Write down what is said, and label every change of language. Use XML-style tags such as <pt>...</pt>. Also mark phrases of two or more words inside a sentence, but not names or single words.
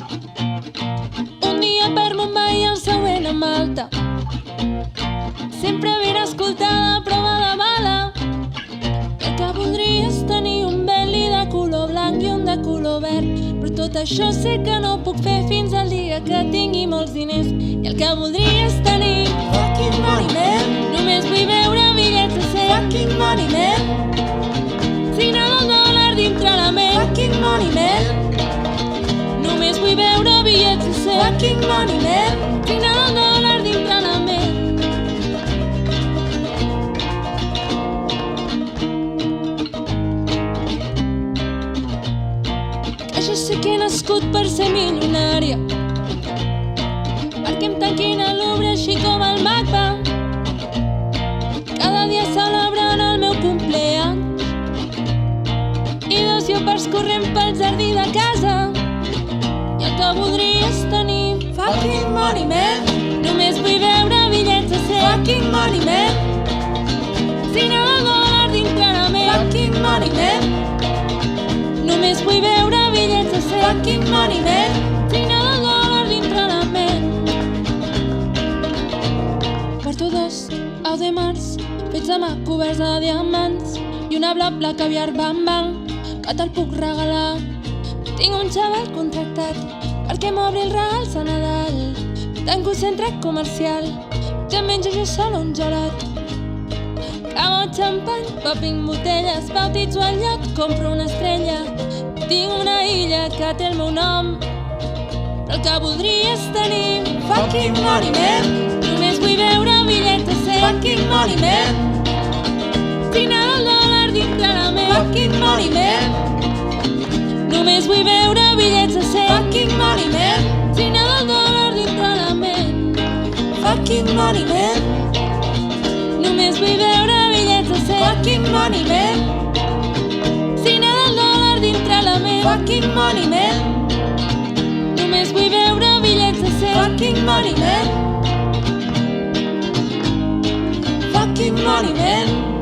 <ca>Un dia per Mumbai i el següent a Malta, sempre ben escoltada, prova de bala. El que voldria és tenir un Bentley de color blanc i un de color verd, però tot això sé que no puc fer fins al dia que tingui molts diners. I el que voldria és tenir</ca> <en>fucking money, man.</en> <ca>Només vull veure bitllets de 100.</ca> <en>Fucking money, man.</en> <ca>Signant el dòlar dintre la ment.</ca> <en>Fucking money, man.</en> <ca>Només vull veure bitllets de 100.</ca> <en>Fucking money, man.</en> <ca>Signant el dòlar dintre la ment. Jo sé que he nascut per ser milionària, perquè em tanquin a l'obra així com el MACBA, cada dia celebrant el meu cumpleaños, i dos llopards corrent pel jardí de casa. I el que voldria és tenir</ca> <en>fucking money, man.</en> <ca>Només vull veure bitllets de 100.</ca> <en>Fucking money, man.</en> <ca>Signant el dòlar dintre la ment.</ca> <en>Fucking money, man.</en> <ca>Només vull veure bitllets de 100.</ca> <en>Fucking money, man.</en> <ca>Signant el dòlar dintre la ment. Porto dos Audemars fets de mà coberts de diamants i una bla caviar bam bam que te'l puc regalar. Tinc un xaval contractat perquè m'obri els regals a Nadal. Tanco centre comercial, ja menjo jo sola un gelat. Cago xampany, popping botelles, bautitzo el lloc, compro una estrella. Tinc una illa que té el meu nom, però el que voldria és tenir</ca> <en>fucking money, man.</en> <ca>Només vull veure bitllets de 100.</ca> <en>Fucking money, man.</en> <ca>Signant el dòlar dintre la ment.</ca> <en>Fucking money, man.</en> <ca>Només vull veure bitllets de 100.</ca> <en>Fucking money, man.</en> <ca>Signant el dòlar dintre la ment.</ca> <en>Fucking money, man.</en> <ca>Només vull veure bitllets de 100.</ca> <en>Fucking money, man.</en> <ca>Signant el dòlar dintre la ment.</ca> <en>Fucking money, man.</en> <ca>Només vull veure bitllets de 100.</ca> <en>Fucking money, man. Fucking money, man.</en>